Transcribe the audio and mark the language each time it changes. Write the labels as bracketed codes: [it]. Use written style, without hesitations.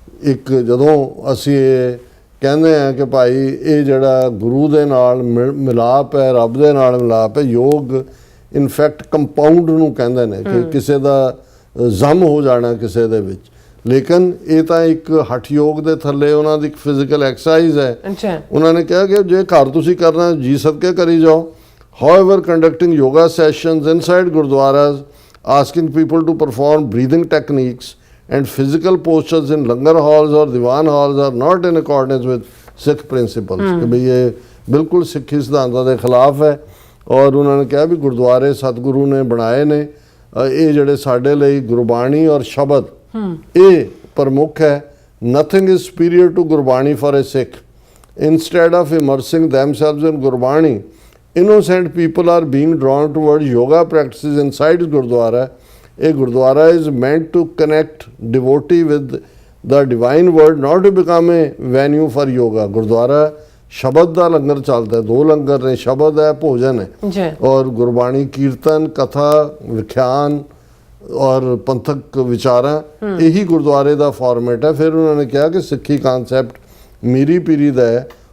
[pa] ਇੱਕ ਜਦੋਂ ਅਸੀਂ ਇਹ ਕਹਿੰਦੇ ਆ ਕਿ ਭਾਈ ਇਹ ਜਿਹੜਾ ਗੁਰੂ ਦੇ ਨਾਲ ਮਿਲਾਪ ਹੈ, ਰੱਬ ਦੇ ਨਾਲ ਮਿਲਾਪ ਹੈ, ਯੋਗ ਇਨਫੈਕਟ ਕੰਪਾਊਂਡ ਨੂੰ ਕਹਿੰਦੇ ਨੇ ਕਿ ਕਿਸੇ ਦਾ ਜ਼ਮ ਹੋ ਜਾਣਾ ਕਿਸੇ ਦੇ ਵਿੱਚ, ਲੇਕਿਨ ਇਹ ਤਾਂ ਇੱਕ ਹੱਠ ਯੋਗ ਦੇ ਥੱਲੇ ਉਹਨਾਂ ਦੀ ਇੱਕ ਫਿਜ਼ੀਕਲ ਐਕਸਰਸਾਈਜ਼ ਹੈ। ਉਹਨਾਂ ਨੇ ਕਿਹਾ ਕਿ ਜੇ ਘਰ ਤੁਸੀਂ ਕਰਨਾ ਜੀ ਸਦਕੇ ਕਰੀ ਜਾਓ। [en] However conducting yoga sessions inside gurdwaras, asking people to perform breathing techniques and physical postures in langar halls or diwan halls are not in accordance with Sikh principles। [pa] ਕਿ ਬਈ ਇਹ ਬਿਲਕੁਲ ਸਿੱਖੀ ਸਿਧਾਂਤਾਂ ਦੇ ਖਿਲਾਫ ਹੈ। ਔਰ ਉਹਨਾਂ ਨੇ ਕਿਹਾ ਵੀ ਗੁਰਦੁਆਰੇ ਸਤਿਗੁਰੂ ਨੇ ਬਣਾਏ ਨੇ, ਇਹ ਜਿਹੜੇ ਸਾਡੇ ਲਈ ਗੁਰਬਾਣੀ ਔਰ ਸ਼ਬਦ ਇਹ ਪ੍ਰਮੁੱਖ ਹੈ। [en] Nothing is superior to Gurbani for a Sikh. Instead of immersing themselves in Gurbani, innocent people are being drawn towards yoga practices inside Gurdwara. A Gurdwara is meant to connect devotee with the divine word, not to become a venue for yoga. [pa] Gurdwara ਸ਼ਬਦ ਦਾ ਲੰਗਰ ਚੱਲਦਾ ਹੈ, 2 ਲੰਗਰ ਨੇ, ਸ਼ਬਦ ਹੈ, ਭੋਜਨ ਹੈ, ਔਰ ਗੁਰਬਾਣੀ ਕੀਰਤਨ, ਕਥਾ, ਵਿਖਿਆਨ ਔਰ ਪੰਥਕ ਵਿਚਾਰਾਂ, ਇਹੀ ਗੁਰਦੁਆਰੇ ਦਾ ਫਾਰਮੈਟ ਹੈ। ਫਿਰ ਉਹਨਾਂ ਨੇ ਕਿਹਾ ਕਿ ਸਿੱਖੀ ਕਨਸੈਪਟ ਮੀਰੀ ਪੀਰੀ ਦਾ ਹੈ।